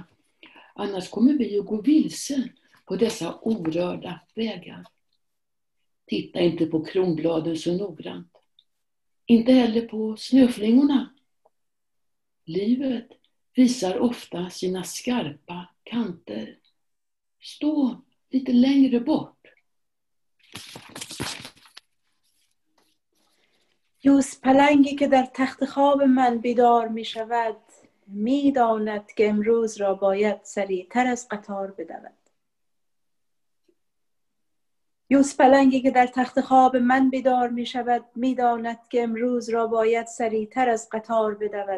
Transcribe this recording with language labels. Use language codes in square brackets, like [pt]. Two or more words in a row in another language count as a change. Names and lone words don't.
[sv] Annars kommer vi att gå vilse på dessa orörda vägar. Titta inte på kronbladen så noggrant. Inte heller på snöflingorna. Livet visar ofta sina skarpa kanter. Stå lite längre bort. [fa] یوز پلنگی که در تخت خواب من بیدار می شود می داند که امروز را باید سریعتر از قطار بدود. یوز پلنگی که در تخت خواب من بیدار می شود می داند که امروز را باید سریعتر از قطار بدود.